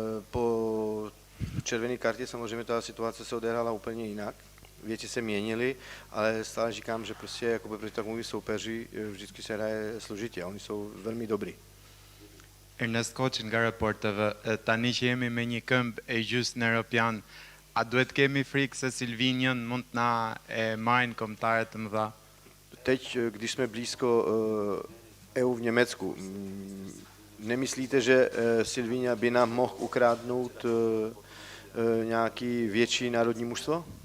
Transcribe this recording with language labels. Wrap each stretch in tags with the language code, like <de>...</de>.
<cs>Po červené kartě samozřejmě ta situace se odehrála úplně jinak. Věci se měnily, ale stále říkám, že prostě jakoby proti takovým soupeři vždycky se hraje složitě. Oni jsou velmi dobrý.</cs> <sq>Ernest Koç nga raporteve, tani që jemi me një këmbë e gjysmë në Europian, a duhet kemi frikë se Silvinjon mund të na marrin kombëtarët të mëdha?</sq> <cs>Teď, když jsme blízko EU v Německu, nemyslíte, že Silvinja by nám mohl ukradnout nějaký větší národní mužstvo?</cs>